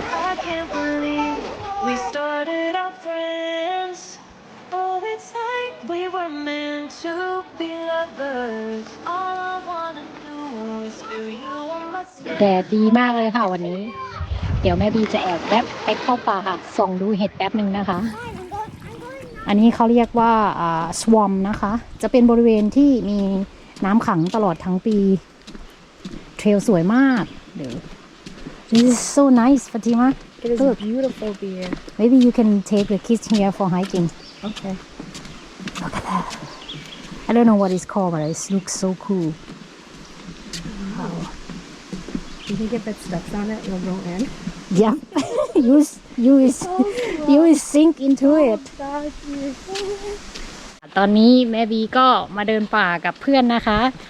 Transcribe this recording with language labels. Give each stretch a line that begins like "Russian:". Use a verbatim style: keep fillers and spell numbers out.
English: I can't believe we started out friends. Oh, it's like we were meant to be lovers. All I wanna do is feel you on my skin.
Thai: แดดดีมากเลยค่ะวันนี้ เดี๋ยวแม่บีจะแอบแป๊บไปเข้าป่าค่ะส่องดูเห็ดแป๊บหนึ่งนะคะ อันนี้เขาเรียกว่าสวอมนะคะ จะเป็นบริเวณที่มีน้ำขังตลอดทั้งปี เทรลสวยมากเดี๋ยว
English: This is so nice Fatima It is Look. beautiful beer. maybe you can take the kids here for hiking Okay. Look at that. I don't know what it's called, but it looks so cool. Do you think if it steps on it, it'll go in? Yeah, you s- you is you is sink into it.
Thai: ตอนนี้แม่บีก็มาเดินป่ากับเพื่อนนะคะ